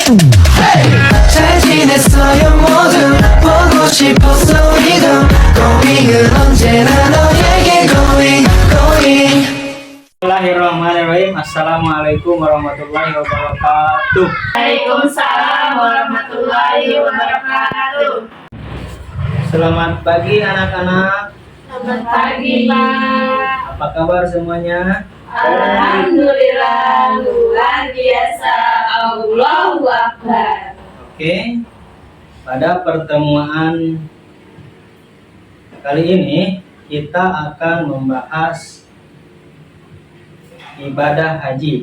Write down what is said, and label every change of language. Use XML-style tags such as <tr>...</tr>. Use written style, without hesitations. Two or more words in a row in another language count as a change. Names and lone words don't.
<ko>잘 지냈어요 모두 보고 싶었어 이도 고민은 언제나 너에게 going.</ko> <ar>بسم الله الرحمن الرحيم. السلام عليكم ورحمة الله وبركاته. وعليكم السلام ورحمة الله وبركاته.</ar> <id>Selamat pagi anak-anak. Selamat pagi, Pak. Apa kabar semuanya? Alhamdulillah, luar biasa.</id> <ar>الله أكبر.</ar> <id>Oke. Pada pertemuan kali ini kita akan membahas ibadah haji.</id>